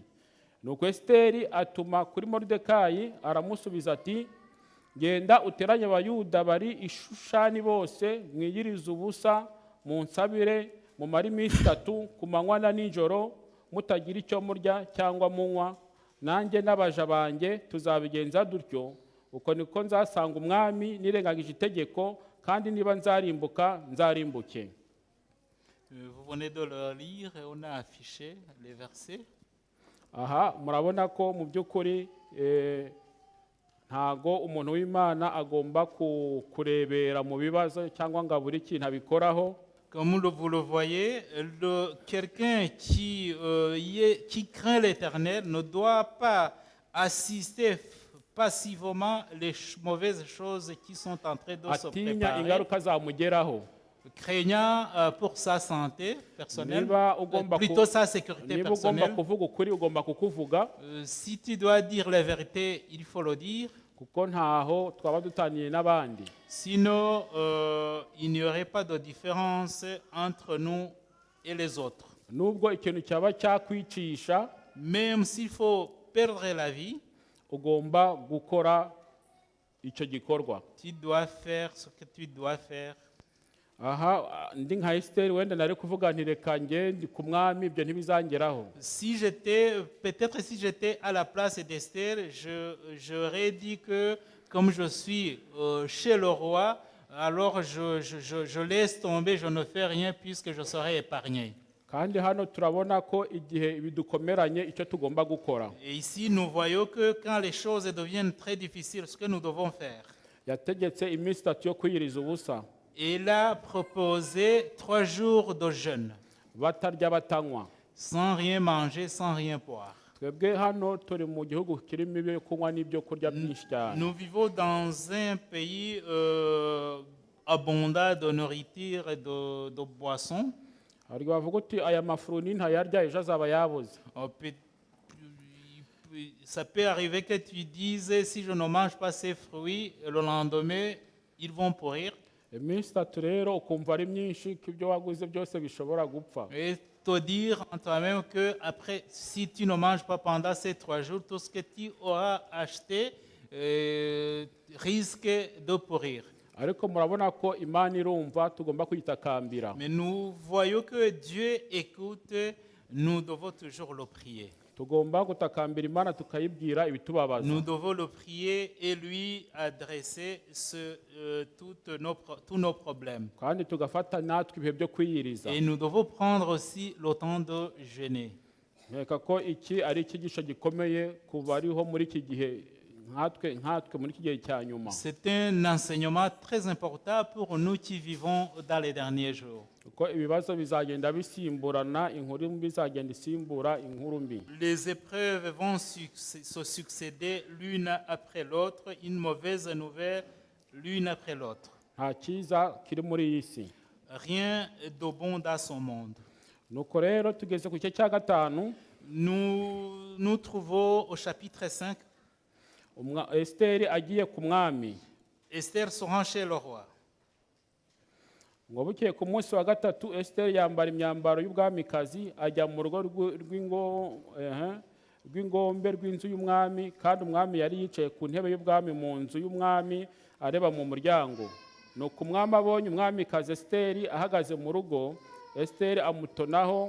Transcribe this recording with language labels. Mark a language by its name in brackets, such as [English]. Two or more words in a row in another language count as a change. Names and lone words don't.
[Kinyarwanda] Nuko Esiteri atuma kuri Moridekayi aramusubiza ati, genda uteranye abayuda bari i Shushani bose, mwiyirize ubusa, munsabire, mumare iminsi 3 ku manywa na nijoro, mutagira icyo murya cyangwa munywa, nanjye n'abaja banjye tuzabigenza dutyo, uko niko nzasanga umwami nirengagije itegeko, kandi niba nzarimbuka nzarimbuke. [French] vous venez de le lire et on a affiché les versets. [Kinyarwanda] Aha murabona ko mu by'ukuri ntago umuntu w'Imana agomba kurebera mu bibazo cyangwa ngo abure ikintu abikoraho. [French] Comme vous le voyez, quelqu'un qui craint l'Éternel ne doit pas assister passivement les mauvaises choses qui sont en train de se [Kinyarwanda] Atinya [French] préparer, [Kinyarwanda] ingaruka zamugeraho. [French] craignant pour sa santé personnelle, [Kinyarwanda] Niba ugomba [French] plutôt sa sécurité [Kinyarwanda] niba ugomba [French] personnelle. [Kinyarwanda] kuvuga ukuri ugomba kukuvuga, [French] Si tu dois dire la vérité, il faut le dire. [Kinyarwanda] kuko ntaho twaba dutaniye n'abandi. [French] Sinon, il n'y aurait pas de différence entre nous et les autres. [Kinyarwanda] Nubwo ikintu cyaba cyakwicisha, [French] Même s'il faut perdre la vie, [Kinyarwanda] ugomba gukora icyo gikorwa. [French] tu dois faire ce que tu dois faire. [Kinyarwanda] Aha ndi nka Esiteri wenda nari kuvuga nti reka ngende ku mwami ibyo ntibizangeraho. [French] Peut-être si j'étais à la place d'Esther, j'aurais dit que comme je suis chez le roi, alors je laisse tomber, je ne fais rien puisque je serai épargné. [Kinyarwanda] Kandi hano turabona ko igihe bidukomeranye icyo tugomba gukora. [French] Et ici, nous voyons que quand les choses deviennent très difficiles, ce que nous devons faire. [Kinyarwanda] Yategetse iminsi 3 yo kwiyiriza ubusa, [French] Il a proposé 3 jours de jeûne, [Kinyarwanda] batarya batanywa. [French] sans rien manger, sans rien boire. [Kinyarwanda] Twebwe hano turi mu gihugu kirimo ibyo kunywa n'ibyo kurya byinshi cyane. [French] Nous vivons dans un pays abondant de nourriture et de boissons. [Kinyarwanda] hari bavuga uti aya mafuru ntayarya ejo azaba yabuze. [French] Ça peut arriver que tu dises, si je ne mange pas ces fruits, le lendemain, ils vont pourrir. [Kinyarwanda] Iminsi itatu rero ukumva ari myinshi ko ibyo waguze byose bishobora gupfa. [French] Et te dire en toi-même que après, si tu ne manges pas pendant ces 3 jours, tout ce que tu auras acheté risque de pourrir. [Kinyarwanda] Ariko murabona ko Imana irumva tugomba kuyitakambira. [French] Mais nous voyons que Dieu écoute, nous devons toujours le prier. [Kinyarwanda] Tugomba gutakambira Imana tukayibwira ibitubabaza. [French] Nous devons le prier et lui adresser tous nos problèmes. [Kinyarwanda] Kandi tugafata natwe ibihe byo kwiyiriza. [French] Et nous devons prendre aussi le temps de jeûner. [Kinyarwanda] Nkeka ko iki ari icyigisho gikomeye ku bariho muri iki gihe nkatwe muri iki gihe cya nyuma. [French] C'est un enseignement très important pour nous qui vivons dans les derniers jours. [Kinyarwanda] Kuko ibibazo bizagenda bisimburana, inkuru mbi izagenda isimbura inkuru mbi. [French] Les épreuves vont se succéder l'une après l'autre, une mauvaise nouvelle l'une après l'autre. [Kinyarwanda] Nta cyiza kiri muri iyi si. [French] Rien de bon dans son monde. [Kinyarwanda] Nuko rero tugeze ku gice cya gatanu. [French] Nous trouvons au chapitre 5. [Kinyarwanda] Esiteri agiye ku mwami. [French] Esther se rend chez le roi. [Kinyarwanda] Ngo bukeye ku munsi wa gatatu Esiteri yambara imyambaro y'ubwamikazi ajya mu rugo rw'ingombe rw'inzu y'umwami, kandi umwami yari yicaye ku ntebe y'ubwami mu nzu y'umwami areba mu muryango. Nuko umwami abonye umwamikazi Esiteri ahagaze mu rugo, Esiteri amutonaho.